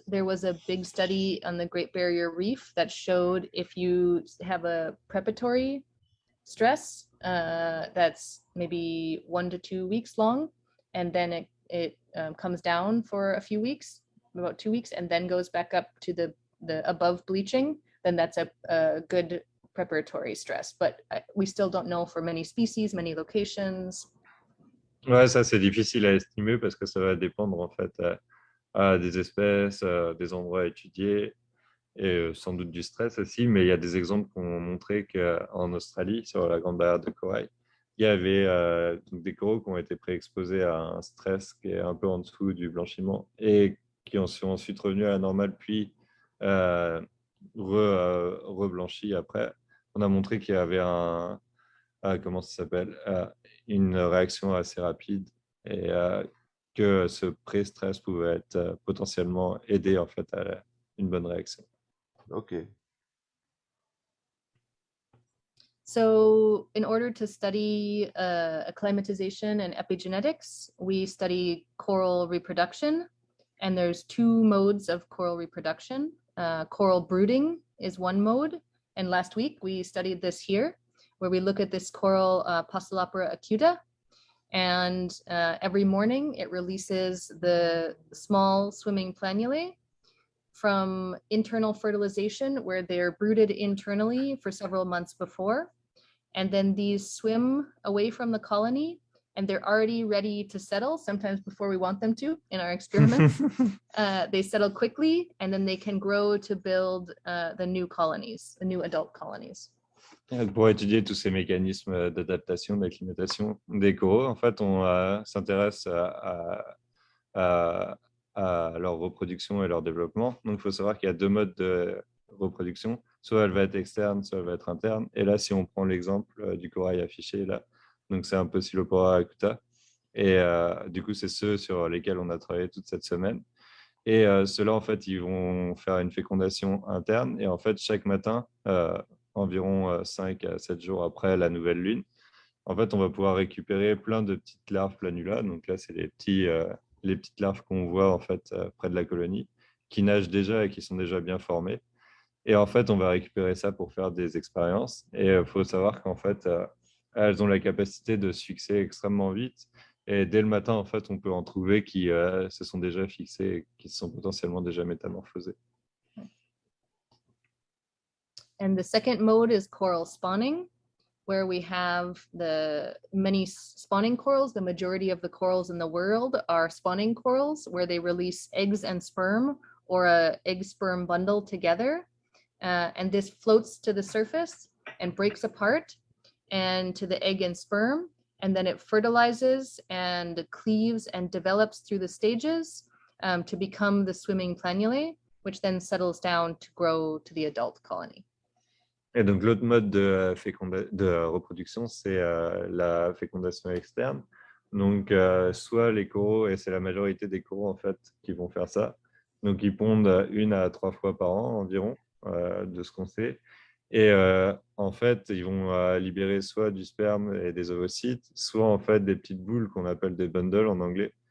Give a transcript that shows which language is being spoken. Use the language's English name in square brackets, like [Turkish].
[English] There was a big study on the Great Barrier Reef that showed if you have a preparatory stress that's maybe 1 to 2 weeks long, and then it comes down for a few weeks, about 2 weeks, and then goes back up to the above bleaching, then that's a good preparatory stress. But we still don't know for many species, many locations. [French] Ouais, ça c'est difficile à estimer parce que ça va dépendre en fait des espèces, des endroits étudiés et sans doute du stress aussi. Mais il y a des exemples qui ont montré qu'en Australie, sur la Grande Barrière de Corail, il y avait des coraux qui ont été préexposés à un stress qui est un peu en dessous du blanchiment et qui sont ensuite revenus à la normale, puis reblanchis après. On a montré qu'il y avait comment ça s'appelle, une réaction assez rapide et que ce pré-stress pouvait être potentiellement aider en fait à une bonne réaction. Ok. [English] So in order to study acclimatization and epigenetics, we study coral reproduction, and there's 2 modes of coral reproduction. Coral brooding is one mode, and last week we studied this here, where we look at this coral Postulopora acuta, and every morning it releases the small swimming planulae from internal fertilization, where they're brooded internally for several months before, and then these swim away from the colony, and they're already ready to settle, sometimes before we want them to in our experiments. They settle quickly, and then they can grow to build the new colonies, the new adult colonies. [French] Pour étudier tous ces mécanismes d'adaptation, d'acclimatation des coraux, en fait, on s'intéresse à leur reproduction et leur développement. Donc, il faut savoir qu'il y a 2 modes de reproduction. Soit elle va être externe, soit elle va être interne. Et là, si on prend l'exemple du corail affiché, là, donc c'est un Postulopora acuta, Et du coup, c'est ceux sur lesquels on a travaillé toute cette semaine. Et ceux-là, en fait, ils vont faire une fécondation interne. Et en fait, chaque matin, environ 5 à 7 jours après la nouvelle lune, en fait, on va pouvoir récupérer plein de petites larves planula. Donc là, c'est les petites larves qu'on voit en fait près de la colonie, qui nagent déjà et qui sont déjà bien formées. Et en fait, on va récupérer ça pour faire des expériences. Et il faut savoir qu'en fait, elles ont la capacité de se fixer extrêmement vite. Et dès le matin, en fait, on peut en trouver qui se sont déjà fixés et qui se sont potentiellement déjà métamorphosés. [English] And the second mode is coral spawning, where we have the many spawning corals. The majority of the corals in the world are spawning corals, where they release eggs and sperm or a egg-sperm bundle together. And this floats to the surface and breaks apart and to the egg and sperm. And then it fertilizes and cleaves and develops through the stages to become the swimming planulae, which then settles down to grow to the adult colony. [French] Et donc, l'autre mode de reproduction, c'est la fécondation externe. Donc, soit les coraux, et c'est la majorité des coraux, en fait, qui vont faire ça. Donc, ils pondent 1 à 3 fois par an environ, de ce qu'on sait. Et en fait, ils vont libérer soit du sperme et des ovocytes, soit en fait des petites boules qu'on appelle des bundles en anglais.